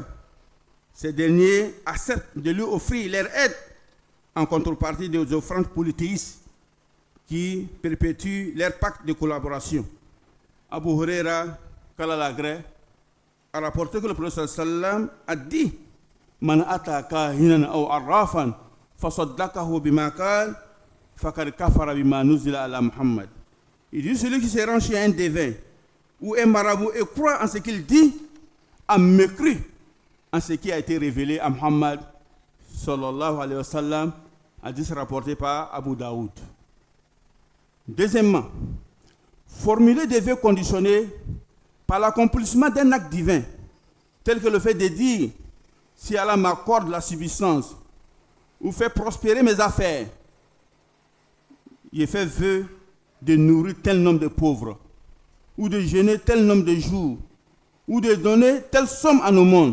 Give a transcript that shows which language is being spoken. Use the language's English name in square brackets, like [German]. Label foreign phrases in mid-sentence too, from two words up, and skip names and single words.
[French] Ces derniers acceptent de lui offrir leur aide en contrepartie des offrandes polythéistes qui perpétuent leur pacte de collaboration. Abu Huraira, qu'Allah l'agrée, a rapporté que le prophète sallam a dit [Arabic] من أتى كاهنا أو عرافا فصدقه بما قال فقد كفر بما أنزل على محمد. [French] Il dit celui qui se rend chez un devin ou un marabout et croit en ce qu'il dit a mécru en ce qui a été révélé à Muhammad [Arabic] صلى الله عليه وسلم, [French] hadith rapporté par Abu Daoud. Deuxièmement, formuler des vœux conditionnés par l'accomplissement d'un acte divin, tel que le fait de dire si Allah m'accorde la subsistance ou fait prospérer mes affaires, il fait vœu de nourrir tel nombre de pauvres, ou de jeûner tel nombre de jours, ou de donner telle somme à nos mondes.